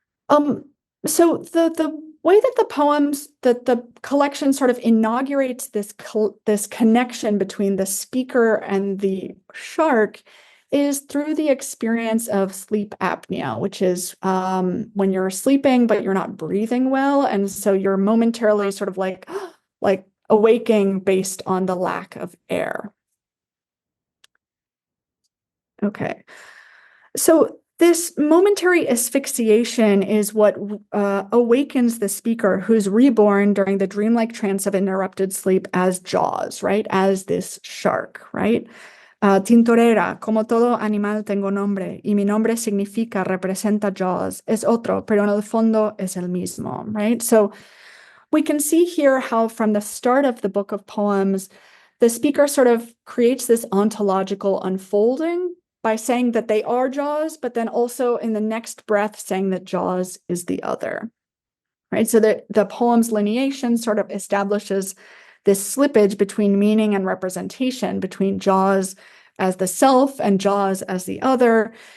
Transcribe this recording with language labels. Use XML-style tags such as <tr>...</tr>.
<en>So the way that the collection sort of inaugurates this connection between the speaker and the shark is through the experience of sleep apnea, which is when you're sleeping but you're not breathing well, and so you're momentarily sort of like awaking based on the lack of air. Okay, so this momentary asphyxiation is what awakens the speaker, who's reborn during the dreamlike trance of interrupted sleep as Jaws, right? As this shark, right?</en> <es>Tintorera, como todo animal tengo nombre, y mi nombre significa, representa Jaws, es otro, pero en el fondo es el mismo,</es> <en>right? So we can see here how from the start of the book of poems, the speaker sort of creates this ontological unfolding by saying that they are Jaws, but then also in the next breath saying that Jaws is the other, right? So the poem's lineation sort of establishes this slippage between meaning and representation, between Jaws as the self and Jaws as the other.</en>